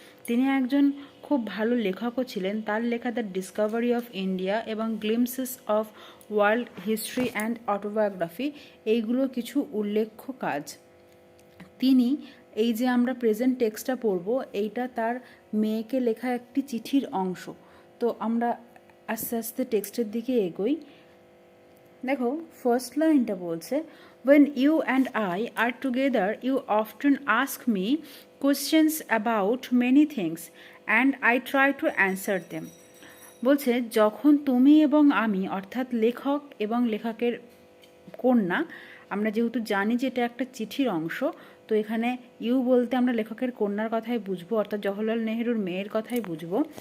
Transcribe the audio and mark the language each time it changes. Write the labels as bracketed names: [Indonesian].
[Bangla] তিনি একজন খুব ভালো লেখকও ছিলেন। তার লেখা দ্য ডিসকভারি অফ ইন্ডিয়া এবং glimpses of world history and autobiography এইগুলো কিছু উল্লেখ্য কাজ। তিনি এই যে আমরা প্রেজেন্ট টেক্সটটা পড়ব, এইটা তার মেয়েকে লেখা একটি চিঠির অংশ। তো আমরা আস্তে আস্তে টেক্সটের দিকে এগোই। দেখো, ফার্স্ট লাইনটা বলছে, [English] when you and I are together you often ask me questions about many things and I try to answer them. [Bangla] বলছে যখন তুমি এবং আমি অর্থাৎ লেখক এবং লেখকের কন্যা, আমরা যেহেতু জানি যে এটা একটা চিঠির অংশ, তো এখানে ইউ বলতে আমরা লেখকের কন্যার কথাই বুঝবো, অর্থাৎ জওহরলাল নেহেরুর মেয়ের কথাই বুঝবো।